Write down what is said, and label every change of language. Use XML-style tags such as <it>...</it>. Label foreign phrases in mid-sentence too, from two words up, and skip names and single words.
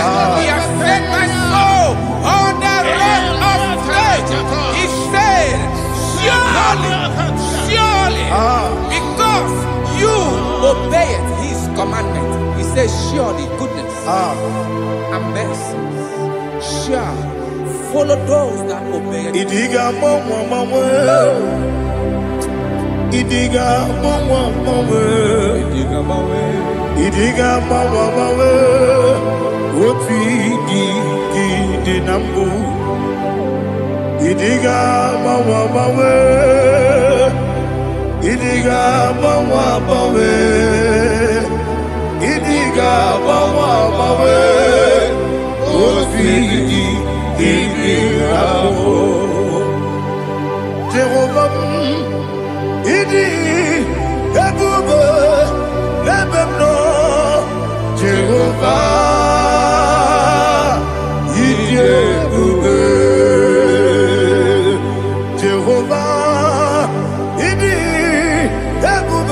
<en>He has set my soul on the rock of faith. He said, surely, because you obeyed His commandment. He says, surely goodness and mercy shall follow those that obey.</en> <ig>Idiga mama, Idiga mama, Idiga mama, Oti di nambu. Idiga mama, Idiga mama, Idiga mama, Oti di nambu. Jehovah, Idi, Ebube, Ebemno, Jehovah, Idi, Ebube, Jehovah, Idi,</ig>